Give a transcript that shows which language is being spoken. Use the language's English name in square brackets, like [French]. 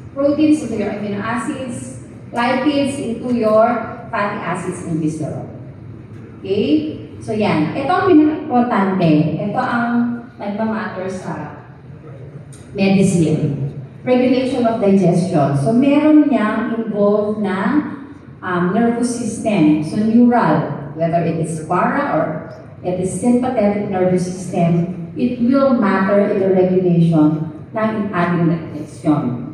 [English] Proteins into your amino acids, lipids into your fatty acids and visceral. Okay? So yan. [Filipino] Ito ang pinaka-importante. Ito ang nagmamatter sa medicine. [English] Regulation of digestion. So, [Filipino] meron niyang involved na [English] nervous system. So, neural, whether it is para or it is sympathetic nervous system, it will matter in the regulation [Filipino] ng ating [English] digestion.